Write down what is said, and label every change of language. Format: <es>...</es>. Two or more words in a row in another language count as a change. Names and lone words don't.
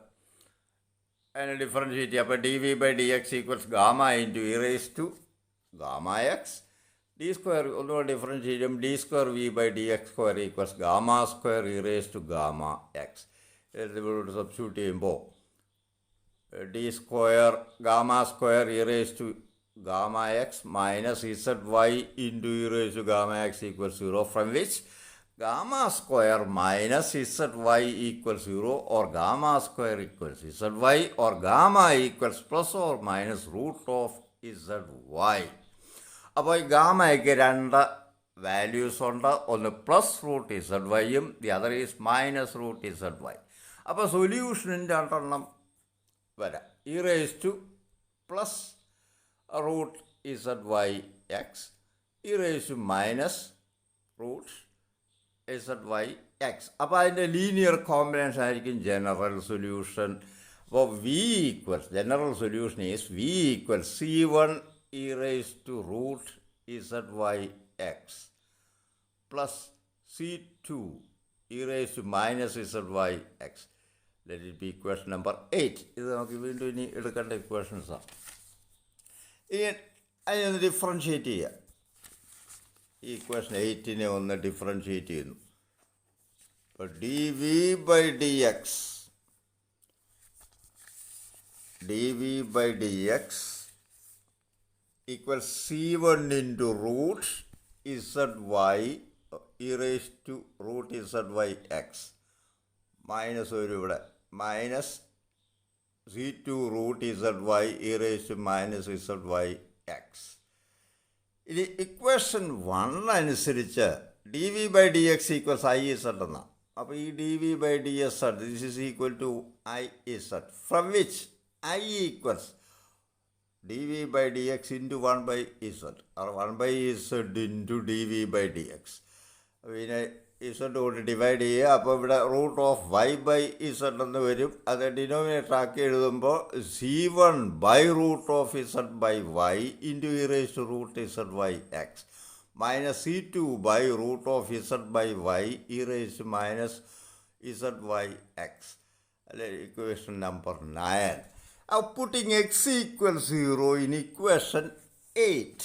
<ml>അതിനെ ഡിഫറൻഷ്യേറ്റ് ചെയ്യുക. അപ്പോൾ dv/dx = e⁻⁻x. d² ഒന്നുകൂടെ ഡിഫറൻഷ്യേറ്റ് ചെയ്യും. d²v/dx² = e⁻⁻x. ഇതിലൂടെ സബ്സ്റ്റിറ്റ്യൂട്ട് ചെയ്യുമ്പോൾ</ml> <en>d² e⁻⁻x - zy e⁻⁻x = 0, from which (2) - zy = 0 or (2) = zy or gamma equals plus or minus root of zy.</en> <ml>അപ്പോൾ ഈ ഗാമയ്ക്ക് രണ്ട് വാല്യൂസ് ഉണ്ട്.</ml> <en>ഒന്ന് plus root യും the other is minus root zy.</en> <ml>അപ്പോൾ സൊല്യൂഷനും രണ്ടെണ്ണം വരാം.</ml> <en>e⁻+ root zyx, e⁻- root zyx.</en> <ml>അപ്പോൾ അതിൻ്റെ</ml> <en>linear combination</en> <ml>ആയിരിക്കും</ml> <en>general solution. അപ്പോൾ general solution is v = c1 e⁻√ zyx plus c2 e⁻−zyx. Let it be equation number 8.</en> <ml>ഇത് നമുക്ക് വീണ്ടും ഇനി എടുക്കേണ്ട ഇക്വേഷൻസാണ്. ഇനി അതിനൊന്ന് ഡിഫറൻഷ്യേറ്റ് ചെയ്യുക. ഈ ഇക്വേഷൻ 8നെ ഒന്ന് ഡിഫറൻഷ്യേറ്റ് ചെയ്യുന്നു.</ml> <en>അപ്പോൾ dv/dx equals c1 into root zy e⁻√ zyx മൈനസ്</en> <ml>ഒരു ഇവിടെ</ml> <en>മൈനസ് c2 root zy e⁻−zyx.</en> <ml>ഇനി ഇക്വേഷൻ 1 അനുസരിച്ച് dv/dx = iz എന്നാണ്. അപ്പോൾ ഈ</ml> <en>dv/dz this is equal to iz, from which I equals dv/dx into 1/z or 1/z into dv/dx.</en> <ml>പിന്നെ z കൊണ്ട് ഡിവൈഡ് ചെയ്യുക. അപ്പോൾ ഇവിടെ</ml> <en>root of</en> <ml>y/z എന്ന് വരും. അത് ഡിനോമിനേറ്റർ ആക്കി എഴുതുമ്പോൾ</ml> <en>c1/√of z/y into e⁻√ zyx minus c2/√of z/y e⁻−zyx.</en> <ml>അല്ലെ</ml> <en>equation number</en> <ml>9.</ml> <en>Putting x = 0 in equation 8.</en>